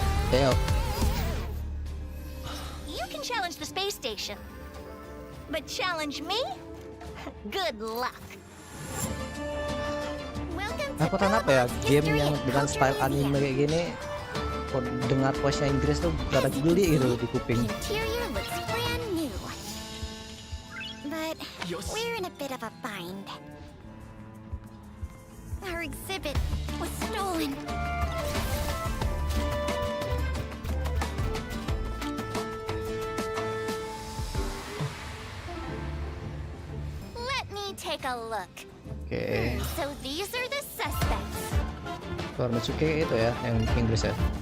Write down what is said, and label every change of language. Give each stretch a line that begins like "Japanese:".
English: Teo. You can challenge the space station, but challenge me? Good luck. Welcome to
Indonesian: Aku tahu apa ya game yang dengan style anime kayak gini. Kok dengar voice-nya Inggris tuh rada geli gitu di kuping.
English: Interior looks brand new, but we're in a bit of a bind. Our exhibit was stolen. Let me take a look.
Indonesian: Oke.
English: So these are the suspects.
Indonesian: Mitsuki itu ya yang Inggris ya.